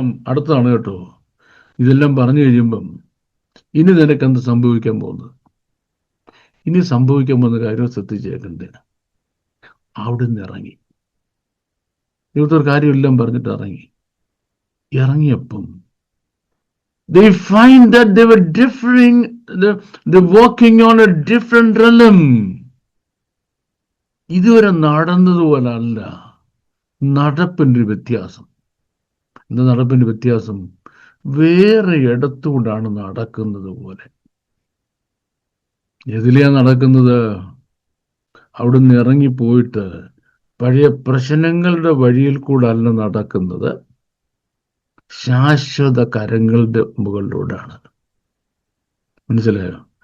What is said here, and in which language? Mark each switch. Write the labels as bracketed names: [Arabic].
[Malayalam] അടുത്താണ് കേട്ടോ. ഇതെല്ലാം പറഞ്ഞു കഴിയുമ്പം ഇനി നിനക്ക് എന്ത് സംഭവിക്കാൻ പോകുന്നത്? ഇനി സംഭവിക്കാൻ പോകുന്ന കാര്യം ശ്രദ്ധിച്ചേക്കണ്ടേ. അവിടുന്ന് ഇറങ്ങി ഇവിടുത്തെ ഒരു കാര്യമെല്ലാം പറഞ്ഞിട്ട് ഇറങ്ങിയപ്പം [English] they find that they were differing, they're walking on a different realm. [Malayalam] ഇതുവരെ നടന്നതുപോലെ അല്ല, നടപ്പിൻ്റെ വ്യത്യാസം. എന്താ നടപ്പിൻ്റെ വ്യത്യാസം? വേറെ ഇടത്തുകൊണ്ടാണ് നടക്കുന്നത് പോലെ. എതിലെയാ നടക്കുന്നത്? അവിടുന്ന് ഇറങ്ങിപ്പോയിട്ട് പഴയ പ്രശ്നങ്ങളുടെ വഴിയിൽ കൂടെ അല്ല നടക്കുന്നത്, ശാശ്വത കരങ്ങളുടെ മുകളിലൂടെയാണ്. മനസ്സിലായോ?